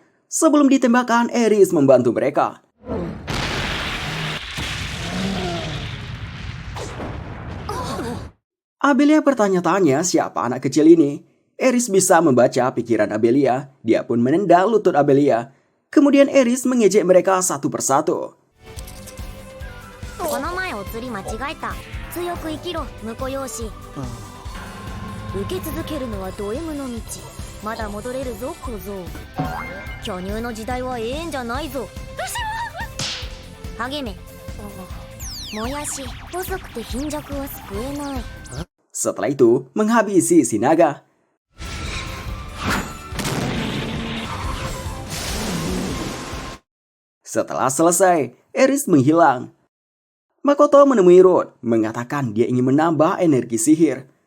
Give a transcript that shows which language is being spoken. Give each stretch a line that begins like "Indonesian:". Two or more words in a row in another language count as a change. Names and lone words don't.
Indonesian: Sebelum ditembakkan, Eris membantu mereka. Abelia bertanya-tanya siapa anak kecil ini. Eris bisa membaca pikiran Abelia. Dia pun menendang lutut Abelia. Kemudian Eris mengejek mereka satu persatu.
Japanese: この前お釣り間違えた。強く生きろ婿養子。受け続けるのはド M の道。まだ戻れるぞ小僧。巨乳の時代は永遠じゃないぞ。励め。もやし細くて貧弱は救えない。
Indonesian: Setelah itu, menghabisi si naga. Setelah selesai, Eris menghilang. Makoto menemui Ruth, mengatakan dia ingin menambah energi sihir.